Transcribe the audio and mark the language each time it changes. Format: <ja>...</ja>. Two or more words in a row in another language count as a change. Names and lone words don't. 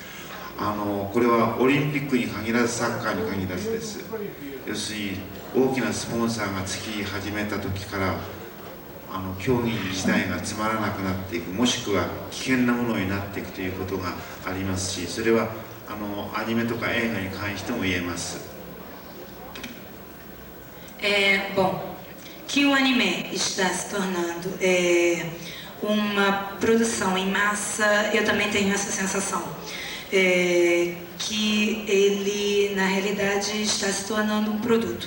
<ja>これはオリンピックに限らずサッカーに限らずです。要するに大きなスポンサーがつき始めた時から競技自体がつまらなくなっていく、もしくは危険なものになっていくということがありますし、それはアニメとか映画に関しても言えます。</ja> <pt>Bom, que o anime está se tornando uma produção em massa, eu também tenho essa sensação. Que ele, na realidade, está se tornando um produto.</pt>